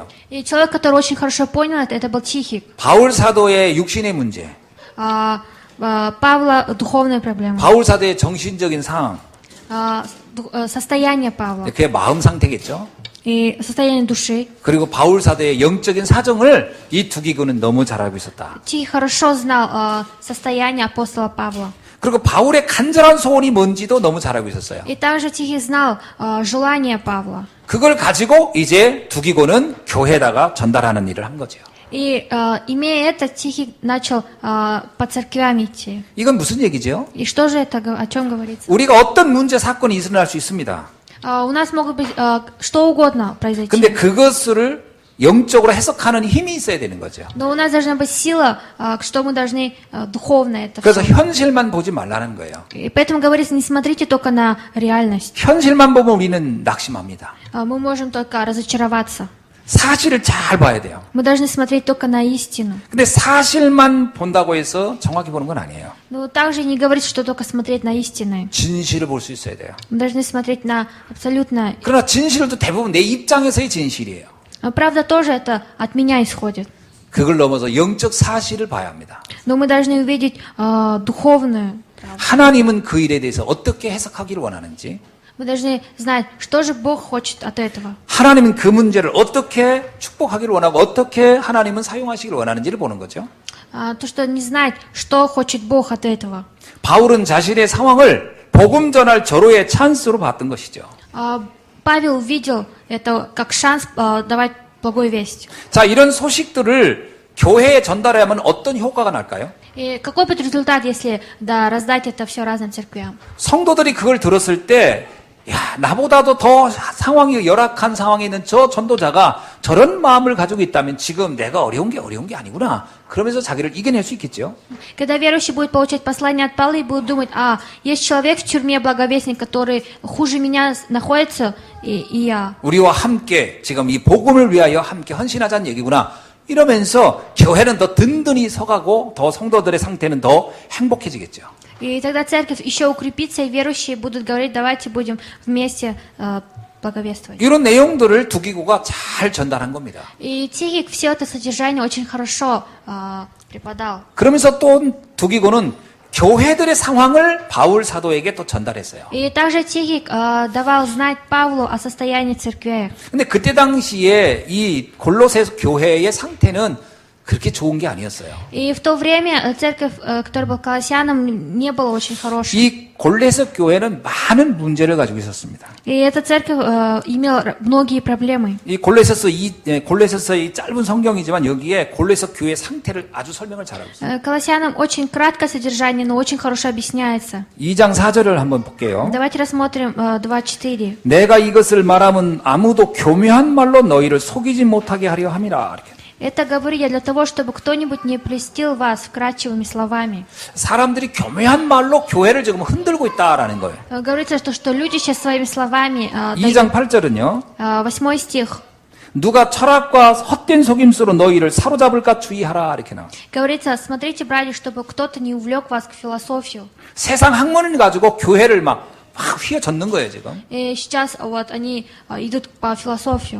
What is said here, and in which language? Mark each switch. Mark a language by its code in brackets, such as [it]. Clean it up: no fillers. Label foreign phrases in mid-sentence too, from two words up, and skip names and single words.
[ru] И человек, который очень хорошо понял это был Тихий. [ko] 바울 사도의 육신의 문제, [ru] Павла духовная проблема. [ko] 바울 사도의 정신적인 상황, [ru] Состояние Павла [ko] 그게 마음 상태겠죠. [ru] и состояние души. [ko] 그리고 바울 사도의 영적인 사정을 이 두기고는 너무 잘 알고 있었다. [ru] Тихий хорошо знал состояние апостола Павла. [ko] 그리고 바울의 간절한 소원이 뭔지도 너무 잘 알고 있었어요. [ru] И также Тихий знал желание Павла. [ko] 그걸 가지고 이제 두기고는 교회에다가 전달하는 일을 한 거죠. [ru] И имея это, Тихий начал по церквям идти. [ko] 이건 무슨 얘기죠? [ru] И что же это, о чем говорится? [ko] 우리가 어떤 문제 사건이 일어날 수 있습니다. [ru] У нас могут быть что угодно произойти. [ko] 근데 그것을 영적으로 해석하는 힘이 있어야 되는 거죠. [ru] Но у нас должна быть сила, что мы должны духовно это [ko] 그래서 [ru] всё. [ko] 현실만 보지 말라는 거예요. [ru] И поэтому говорится, не смотрите только на реальность. [ko] 현실만 보면 우리는 낙심합니다. [ru] Мы можем только разочароваться. [ko] 사실을 잘 봐야 돼요. [ru] Мы должны смотреть только на истину. [ko] 근데 사실만 본다고 해서 정확히 보는 건 아니에요. [ru] Но также не говорится, что только смотреть на истины. [ko] 진실을 볼 수 있어야 돼요. [ru] Мы должны смотреть на абсолютно... [ko] 그러나 진실도 대부분 내 입장에서의 진실이에요. [ru] Правда тоже это от меня исходит. [ko] 그걸 넘어서 영적 사실을 봐야 합니다. [ru] Но мы должны увидеть духовную. [ko] 하나님은 그 일에 대해서 어떻게 해석하기를 원하는지, [ru] Мы должны знать, что же Бог хочет от этого. [ko] 하나님은 그 문제를 어떻게 축복하기를 원하고 어떻게 하나님은 사용하시기를 원하는지를 보는 거죠. [ru] То, что не знать, что хочет Бог от этого. [ko] 바울은 자신의 상황을 복음 전할 절호의 찬스로 봤던 것이죠. [ru] Павел видел это как шанс давать благую весть. [ko] 자, 이런 소식들을 교회에 전달하면 어떤 효과가 날까요? [ru] И какой будет результат, если раздать это все разным церквям? [ko] 성도들이 그걸 들었을 때, 야, 나보다도 더 상황이 열악한 상황에 있는 저 전도자가 저런 마음을 가지고 있다면 지금 내가 어려운 게 아니구나. 그러면서 자기를 이겨낼 수 있겠죠. [ru] Когда верующий будет получать послание от Павла и будет думать, есть человек в тюрьме, благовестник, который хуже меня находится, и я. [ko] 우리와 함께 지금 이 복음을 위하여 함께 헌신하자는 얘기구나. 이러면서 교회는 더 든든히 서가고 더 성도들의 상태는 더 행복해지겠죠. [ru] И тогда церковь еще укрепится, и верующие будут говорить, давайте будем вместе благовествовать. [ko] 이런 내용들을 두기고가 잘 전달한 겁니다. [ru] И Тихик все это содержание очень хорошо преподал. [ko] 그러면서 또 두기고는 교회들의 상황을 바울 사도에게 또 전달했어요. [ru] И также Тихик давал знать Павлу о состоянии церкви. [ko] 근데 그때 당시에 이 골로새 교회의 상태는 그렇게 좋은 게 아니었어요. [ru] И в то время церковь, которая была Колоссянам, не была очень хорошей. [ko] 이 골로새 교회는 많은 문제를 가지고 있었습니다. [ru] И эта церковь имела многие проблемы. [ko] 이 골로새서 이 짧은 성경이지만 여기에 골로새 교회 상태를 아주 설명을 잘하고 있어요. [ru] Колоссянам очень краткое содержание, но очень хорошо объясняется. [ko] 2장 4절을 한번 볼게요. [ru] Давайте рассмотрим 2:4. [ko] 내가 이것을 말하면 아무도 교묘한 말로 너희를 속이지 못하게 하려 함이라. 이렇게. [ru] Это говорю я для того, чтобы кто-нибудь не прельстил вас вкрадчивыми словами. [ko] 사람들이 교묘한 말로 교회를 지금 흔들고 있다라는 거예요. [ru] Говорится, что люди сейчас своими словами [ko] 2장 8절은요. [ru] 8 стих. [ko] 누가 철학과 헛된 속임수로 너희를 사로잡을까 주의하라 이렇게 나와. [ru] Говорится, смотрите, братья, чтобы кто-то не увлек вас к философию. [ko] 세상 학문을 가지고 교회를 막 휘어젓는 거예요 지금. [ru] И сейчас вот они идут по философию.